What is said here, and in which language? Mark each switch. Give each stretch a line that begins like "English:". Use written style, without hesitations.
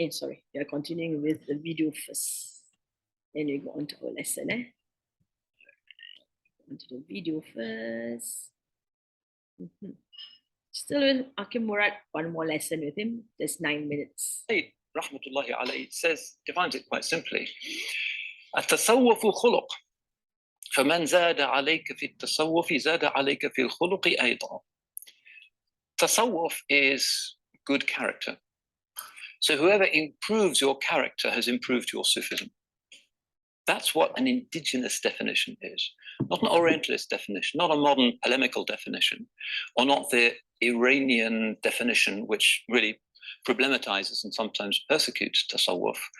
English: Sorry, we are continuing with the video first. Then we go on to our lesson. On to the video first. Still with Akim Murad, one more lesson with him, just 9 minutes. Rahmatullahi alayhi says, defines it quite simply.
Arabic: التصوف خلق فمن زاد عليك في التصوف زاد عليك في الخلق أيضا.
English: Tasawwuf is good character. So whoever improves your character has improved your Sufism. That's what an indigenous definition is, not an Orientalist definition, not a modern polemical definition, or not the Iranian definition, which really problematizes and sometimes persecutes Tasawwuf.